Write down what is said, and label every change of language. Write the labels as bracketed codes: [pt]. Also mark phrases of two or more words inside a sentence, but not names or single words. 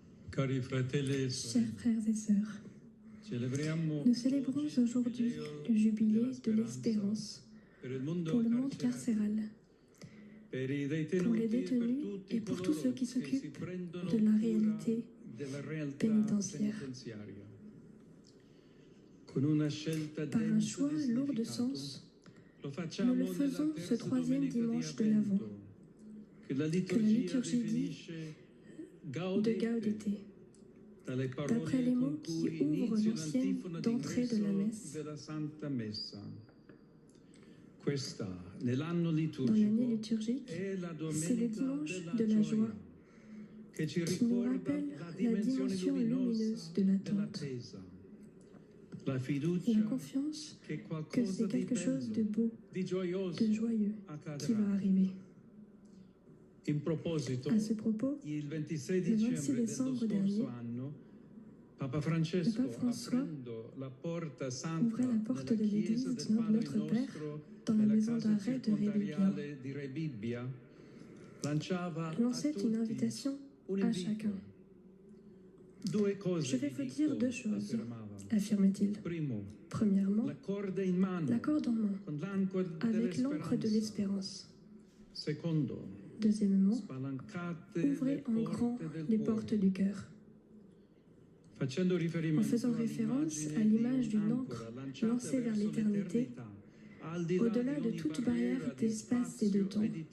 [it] Cari fratelli e [fr] Chers [it] sorelle, [fr] frères et sœurs, [it] celebriamo [fr] nous célébrons [it] oggi [fr] aujourd'hui [it] il [fr] le jubilé [it] della [fr] de [it] speranza [fr] l'espérance [it] per il mondo [fr] pour le monde [it] carcerario, [fr] carcéral, [it] per i [fr] pour les [it] detenuti e per [fr] détenus [it] tutti [fr] et pour tous [it] coloro [fr] ceux qui [it] che si [fr] s'occupent [it] prendono [fr] de la [it] cura [fr] réalité [it] della realtà [fr] pénitentiaire. [it] penitenziaria. Con una scelta [fr] Par un [it] densa [fr] choix [it] di [fr] lourd de [it] significato, [fr] sens, [it] lo [fr] nous [it] facciamo [fr] le [it] nella [fr] faisons ce [it] terza [fr] troisième [it] domenica di [fr] dimanche de l'Avent, [it] Avvento, che la [fr] que la [it] liturgia [fr] liturgie dit [it] definisce [fr] de [it] gaudete, [fr] Gaudete, [it] dalle [fr] d'après [it] parole [fr] les [it] con [fr] mots qui [it] cui [fr] ouvrent [it] inizia [fr] l'ancienne [it] l'antifona [fr] d'entrée de la [it] d'ingresso [fr] messe [it] della Santa Messa. Questa, nell'anno [fr] dans l'année [it] liturgico, [fr] liturgique. [it] è la [fr] C'est le [it] domenica [fr] dimanche [it] della [fr] de la joie [it] gioia, che ci [fr] qui nous [it] ricorda [fr] rappelle [it] la [fr] la [it] dimensione [fr] dimension lumineuse de l'attente, [it] dell'attesa, la fiducia [fr] la confiance [it] che [fr] que [it] qualcosa [fr] c'est [it] di [fr] quelque chose de [it] bello, [fr] beau, [it] di gioioso [fr] de joyeux qui [it] accadrà. [fr] va arriver. [it] In proposito, [fr] À ce propos, [it] il 26 [fr] le 26 [it] dicembre dello [fr] décembre [it] scorso [fr] dernier, [it] anno, Papa Francesco, [fr] le Pape François [it] aprendo la porta santa [fr] ouvrait la porte [it] nella [fr] de [it] chiesa [fr] l'église [it] del [fr] de [it] Padre [fr] Notre Père [it] Nostro [fr] dans la [it] nella [fr] maison [it] casa [fr] d'arrêt de Rebibbia, [it] circondariale di Rebibbia, lanciava a [fr] lançait une [it] tutti [fr] invitation [it] un [fr] à [it] invito. [fr] chacun. [it] Due cose [fr] Je vais [it] vi [fr] vous [it] dico, [fr] dire deux choses, [it] affermava. [fr] affirmait-il. [it] Primo, [fr] Premièrement, [it] la corde in mano, [fr] la corde en main, [it] con l'encre [fr] avec l'encre de [it] dell'esperanza. [fr] l'espérance. [it] Secondo, [fr] Deuxièmement, [it] spalancate [fr] ouvrez [it] le [fr] en grand [it] porte del [fr] les [it] cuore. [fr] portes du cœur. [it] Facendo [fr] En [it] riferimento [fr] faisant référence à l'image d'une encre lancée vers l'éternité, au-delà de toute barrière d'espace et de temps.